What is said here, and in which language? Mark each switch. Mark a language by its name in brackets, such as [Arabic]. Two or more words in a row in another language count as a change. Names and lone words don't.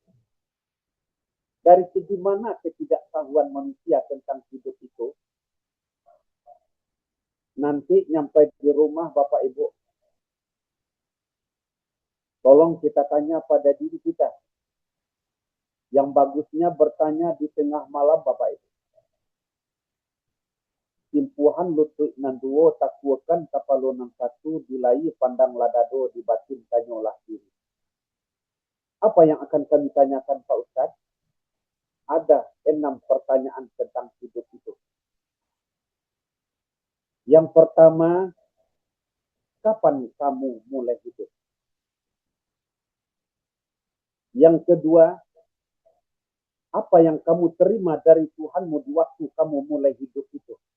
[Indonesian] Dari segi mana ketidaktahuan manusia tentang hidup itu? Nanti nyampe di rumah Bapak Ibu, tolong kita tanya pada diri kita. Yang bagusnya bertanya di tengah malam, Bapak Ibu. [Minangkabau] Timpuhan lutut nanduo takuakan kapalonan satu dilai pandang ladado di batin tanyolah diri. [Indonesian] Apa yang akan kami tanyakan, Pak Ustadz? Ada 6 pertanyaan tentang hidup itu. Yang pertama, kapan kamu mulai hidup? Yang kedua, apa yang kamu terima dari Tuhanmu di waktu kamu mulai hidup itu?